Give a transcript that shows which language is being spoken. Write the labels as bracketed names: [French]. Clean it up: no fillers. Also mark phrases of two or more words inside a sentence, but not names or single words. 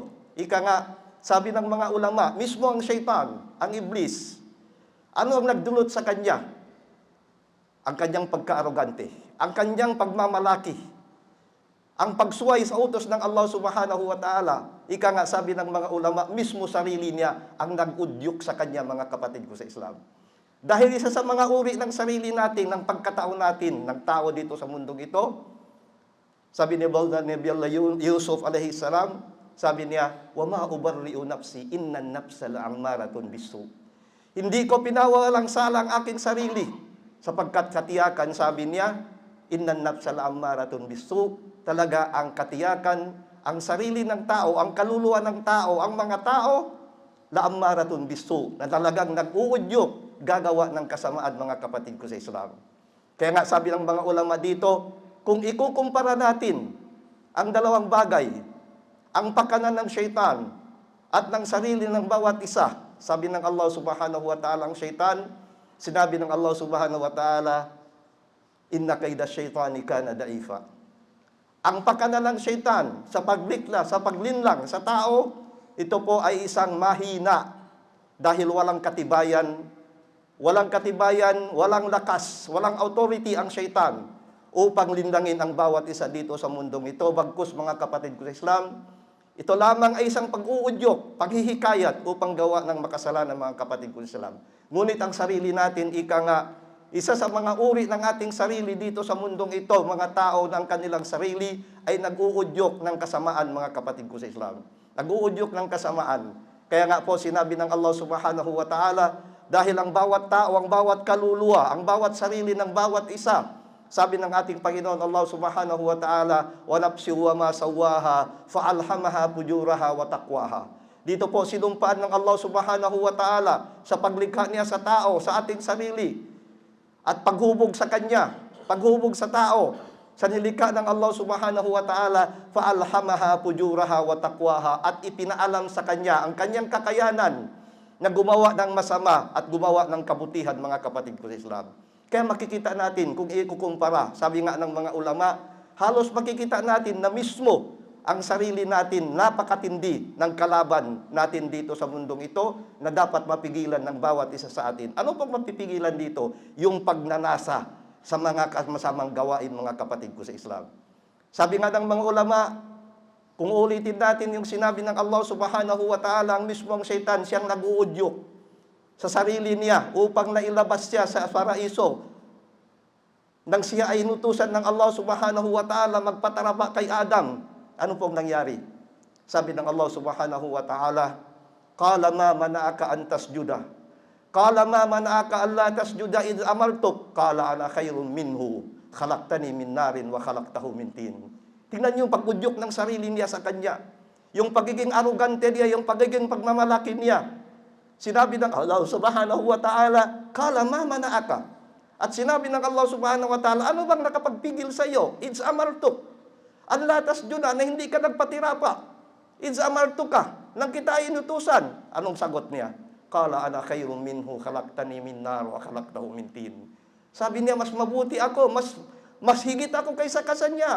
[Filipino] Ika nga, sabi ng mga ulama, mismo ang syaitan, ang iblis, ano ang nagdulot sa kanya? Ang kanyang pagka-arogante, ang kanyang pagmamalaki, ang pagsuway sa utos ng Allah [Arabic] سبحانه وتعالى. [Filipino] Ika nga, sabi ng mga ulama, mismo sarili niya ang nag-udyok sa kanya, mga kapatid ko sa Islam. Dahil isa sa mga uri ng sarili natin, ng pagkatao natin, ng tao dito sa mundong ito, sabi ni Nabi Allah Yusuf [Arabic] عليه السلام, [Filipino] Sabi niya, [Arabic] وما أبرئ نفسي إن النفس لأمارة بالسوء. [Filipino] Hindi ko pinawalang sala ang aking sarili sapagkat katiyakan, sabi niya, [Arabic] إن النفس لأمارة بالسوء. [Filipino] Talaga ang katiyakan, ang sarili ng tao, ang kaluluwa ng tao, ang mga tao, [Arabic] لأمارة بالسوء, [Filipino] na talagang nag-uudyok gagawa ng kasamaan, mga kapatid ko sa Islam. Kaya nga sabi ng mga ulama dito, kung ikukumpara natin ang dalawang bagay, ang pakanan ng syaitan at ng sarili ng bawat isa, sabi ng Allah [Arabic] سبحانه وتعالى, [Filipino] ang syaitan, sinabi ng [Arabic] الله سبحانه وتعالى، إن كيد الشيطان كان ضعيفا. [Filipino] Ang pakanan ng syaitan sa paglikla, sa paglinlang sa tao, ito po ay isang mahina dahil walang katibayan, walang lakas, walang authority ang syaitan upang linlangin ang bawat isa dito sa mundong ito. Bagkus, mga kapatid ko sa Islam, ito lamang ay isang pag-uudyok, paghihikayat upang gawa ng makasalanan, mga kapatid ko sa Islam. Ngunit ang sarili natin, ika nga, isa sa mga uri ng ating sarili dito sa mundong ito, mga tao ng kanilang sarili ay nag-uudyok ng kasamaan, mga kapatid ko sa Islam. Nag-uudyok ng kasamaan. Kaya nga po sinabi ng Allah [Arabic] سبحانه وتعالى, [Filipino] dahil ang bawat tao, ang bawat kaluluwa, ang bawat sarili ng bawat isa, sabi ng ating Panginoon Allah [Arabic] سبحانه وتعالى, ونفس وما سواها فألهمها فجورها وتقواها. [Filipino] Dito po sinumpaan ng Allah [Arabic] سبحانه وتعالى [Filipino] sa paglikha niya sa tao, sa ating sarili, at paghubog sa Kanya, paghubog sa tao, sa nilikha ng Allah [Arabic] سبحانه وتعالى, فألهمها فجورها وتقواها, [Filipino] at ipinaalam sa Kanya ang Kanyang kakayanan na gumawa ng masama at gumawa ng kabutihan, mga kapatid ko sa Islam. Kaya makikita natin, kung ikukumpara, sabi nga ng mga ulama, halos makikita natin na mismo ang sarili natin napakatindi ng kalaban natin dito sa mundong ito na dapat mapigilan ng bawat isa sa atin. Ano pang mapipigilan dito? Yung pagnanasa sa mga masamang gawain, mga kapatid ko sa Islam. Sabi nga ng mga ulama, kung ulitin natin yung sinabi ng Allah [Arabic] سبحانه وتعالى, [Filipino] ang mismong syaitan, siyang nag-uudyok sa sarili niya upang nailabas siya sa paraiso. Nang siya ay inutusan ng Allah [Arabic] سبحانه وتعالى [Filipino] magpatarapa kay Adam, ano pong nangyari? Sabi ng [Arabic] الله سبحانه وتعالى، قال ما منعك أن تسجد. قال ما منعك ألا تسجد إذ أمرتك. قال أنا خير منه، خلقتني من نار وخلقته من طين. [Filipino] Tingnan niyo yung pag-udyok ng sarili niya sa kanya. Yung pagiging arugante niya, yung pagiging pagmamalaki niya. Sinabi ng [Arabic] الله سبحانه وتعالى، قال ما منعك. [Filipino] At sinabi ng Allah [Arabic] سبحانه وتعالى, [Filipino] ano bang nakapagpigil sa iyo? [Arabic] إذ أمرتك. ألا تسجد, [Filipino] na hindi ka nagpatirapa. [Arabic] إذ أمرتك, [Filipino] nang kita inutusan. Anong sagot niya? [Arabic] قال أنا خير منه، خلقتني من نار وخلقته من طين. [Filipino] Sabi niya, mas mabuti ako, mas higit ako kaysa kanya.